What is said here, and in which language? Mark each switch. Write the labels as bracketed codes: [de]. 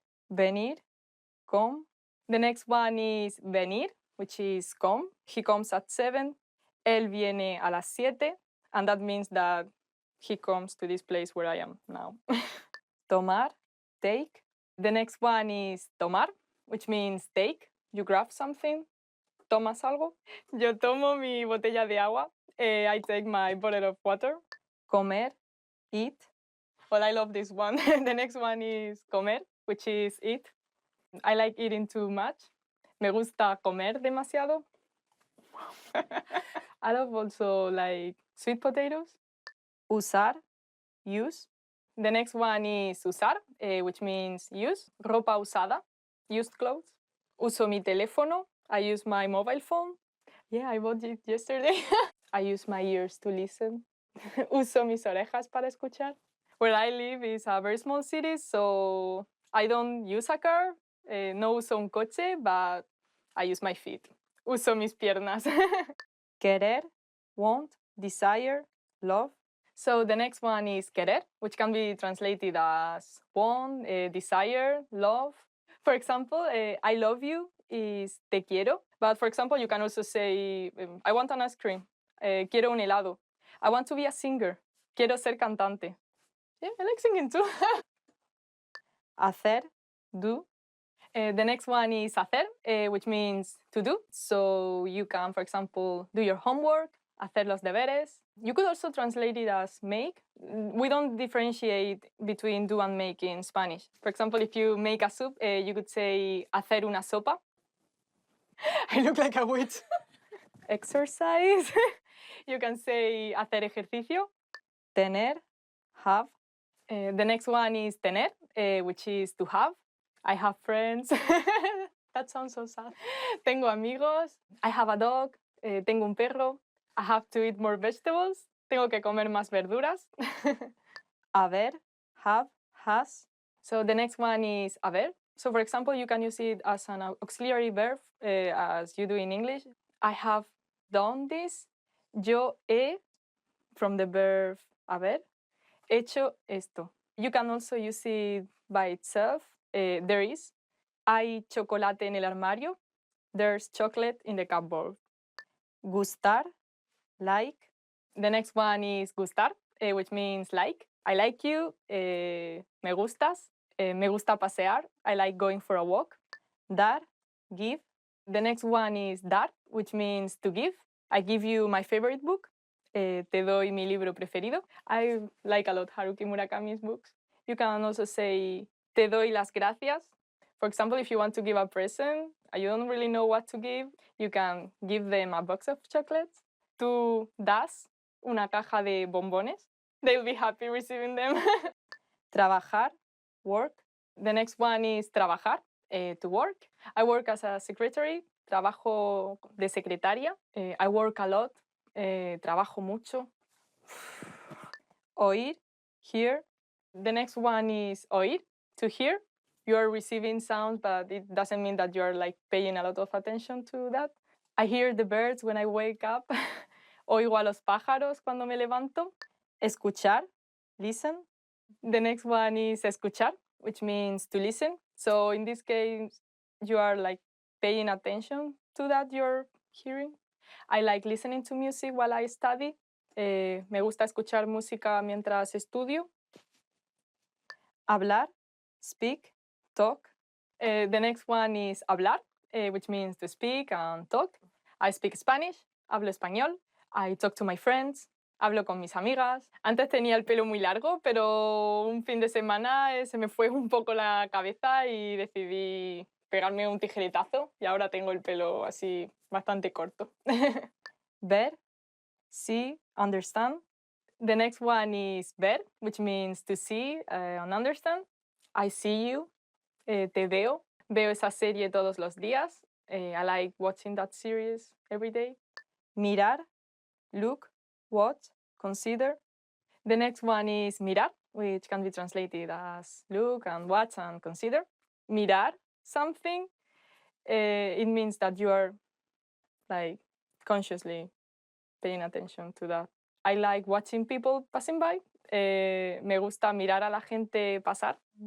[en] Venir, come. The next one is venir, which is come. He comes at 7. [es] Él viene a las 7. [en] And that means that he comes to this place where I am now. Tomar, take. The next one is tomar, which means take. You grab something. [es] ¿Tomas algo? Yo tomo mi botella de agua. [en] I take my bottle of water. Comer, eat. Well, I love this one. The next one is comer, which is eat. I like eating too much. [es] Me gusta comer demasiado. [en] I love also like sweet potatoes. Usar, use. The next one is usar, which means use. [es] Ropa usada, [en] used clothes. [es] Uso mi teléfono. [en] I use my mobile phone. Yeah, I bought it yesterday. I use my ears to listen. [es] Uso mis orejas para escuchar. [en] Where I live is a very small city, so I don't use a car. [es] No uso un coche, [en] but I use my feet. [es] Uso mis piernas. [en] Querer, want, desire, love. So the next one is querer, which can be translated as want, desire, love. For example, I love you is [es] te quiero. [en] But for example, you can also say, I want an ice cream. [es] Quiero un helado. [en] I want to be a singer. [es] Quiero ser cantante. [en] Yeah, I like singing too. Hacer, do. The next one is hacer, which means to do. So you can, for example, do your homework, [es] hacer los deberes. [en] You could also translate it as make. We don't differentiate between do and make in Spanish. For example, if you make a soup, you could say [es] hacer una sopa. [en] I look like a witch. Exercise. You can say [es] hacer ejercicio. [en] Tener, have. The next one is tener, which is to have. I have friends. That sounds so sad. [es] Tengo amigos. [en] I have a dog. [es] Tengo un perro. [en] I have to eat more vegetables. [es] Tengo que comer más verduras. [en] Haber, have, has. So the next one is haber. So for example, you can use it as an auxiliary verb, as you do in English. I have done this. [es] Yo he, [en] from the verb haber, [es] hecho esto. [en] You can also use it by itself. There is. [es] Hay chocolate en el armario. [en] There's chocolate in the cupboard. Gustar, like. The next one is gustar, which means like. I like you. [es] Me gustas. Me gusta pasear. [en] I like going for a walk. Dar, give. The next one is dar, which means to give. I give you my favorite book. [es] Te doy mi libro preferido. [en] I like a lot Haruki Murakami's books. You can also say [es] te doy las gracias. [en] For example, if you want to give a present, you don't really know what to give, you can give them a box of chocolates. [es] Tú das una caja de bombones. [en] They'll be happy receiving them. Trabajar, work. The next one is trabajar, to work. I work as a secretary. [es] Trabajo de secretaria. [en] I work a lot. [es] Trabajo mucho. Oír, hear. [en] The next one is oír, to hear. You are receiving sounds, but it doesn't mean that you're like paying a lot of attention to that. I hear the birds when I wake up. [es] Oigo a los pájaros cuando me levanto. [en] Escuchar, listen. The next one is escuchar, which means to listen. So in this case, you are like paying attention to that you're hearing. I like listening to music while I study. [es] Me gusta escuchar música mientras estudio. [en] Hablar, speak, talk. The next one is hablar, which means to speak and talk. I speak Spanish, [es] hablo español. [en] I talk to my friends, [es] hablo con mis amigas. Antes tenía el pelo muy largo, pero un fin de semana se me fue un poco la cabeza y decidí pegarme un tijeretazo y ahora tengo el pelo así bastante corto. [en] Ver, see, understand. The next one is ver, which means to see and understand. I see you, [es] te veo. Veo esa serie todos los días. [en] I like watching that series every day. Mirar, look, watch, consider. The next one is mirar, which can be translated as look and watch and consider. Mirar something, it means that you are like consciously paying attention to that. I like watching people passing by. [es] Me gusta mirar a la gente pasar.